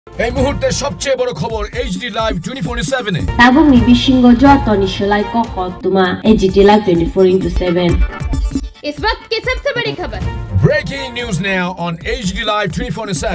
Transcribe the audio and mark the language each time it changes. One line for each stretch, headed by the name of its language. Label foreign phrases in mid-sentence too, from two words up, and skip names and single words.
Bangla: এই মুহূর্তে সবচেয়ে বড় খবর এইচডি লাইভ 24/7 এ
Kok Borok: Tabung ni bishingo joto ni shalai ko khotuma AGT Live 24/7
Hindi: इस वक्त की सबसे बड़ी खबर
English: breaking news now on HD Live 24/7